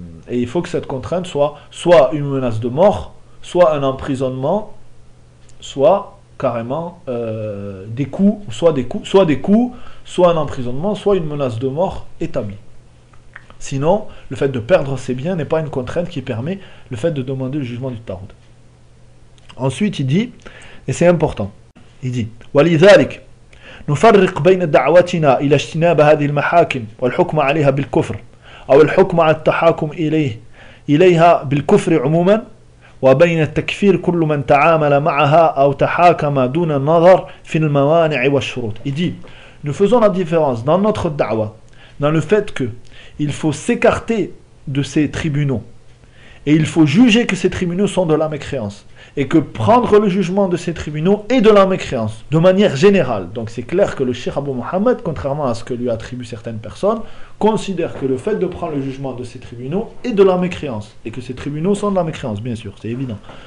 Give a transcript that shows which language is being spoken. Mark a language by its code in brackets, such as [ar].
[fr] Et il faut que cette contrainte soit une menace de mort, soit un emprisonnement, soit carrément des coups, soit un emprisonnement, soit une menace de mort établie. Sinon, le fait de perdre ses biens n'est pas une contrainte qui permet le fait de demander le jugement du Tarot. Ensuite, il dit, et c'est important, il dit, [ar] « ولذلك نفرق بين دعوتنا إلى اجتناب هذه المحاكم والحكم عليها بالكفر أو الحكم على التحاكم إليها بالكفر عموما وبين التكفير كل من تعامل معها أو تحاكم دون النظر في الموانع والشروط. [fr] Il dit, nous faisons la différence dans notre da'wa, dans le fait que il faut s'écarter de ces tribunaux et il faut juger que ces tribunaux sont de la mécréance et que prendre le jugement de ces tribunaux est de la mécréance de manière générale. Donc c'est clair que le Cheikh Abu Mohammed, contrairement à ce que lui attribuent certaines personnes, considère que le fait de prendre le jugement de ces tribunaux est de la mécréance, et que ces tribunaux sont de la mécréance, bien sûr, c'est évident.